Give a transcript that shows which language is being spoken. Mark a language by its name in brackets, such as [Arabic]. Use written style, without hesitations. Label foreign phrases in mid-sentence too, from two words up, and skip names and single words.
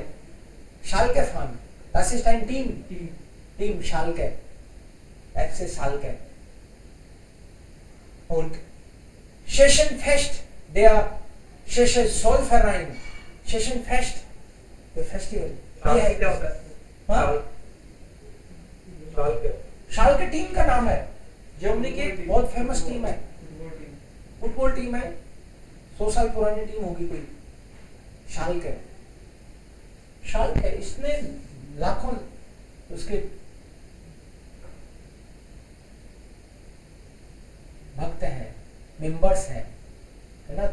[German] Schalke fahren, das ist ein Team Schalke. FC Schalke. Und Tschechenfest, der Tschechische Zollverein, Tschechenfest, der Festival. [Hindi] शाल्के टीम का नाम है, जर्मनी की एक बहुत फेमस टीम है, [English] football team [Hindi] है, 100 साल पुरानी टीम होगी कोई, शाल्के इसने लाखों उसके भक्त हैं, मेंबर्स हैं, है ना।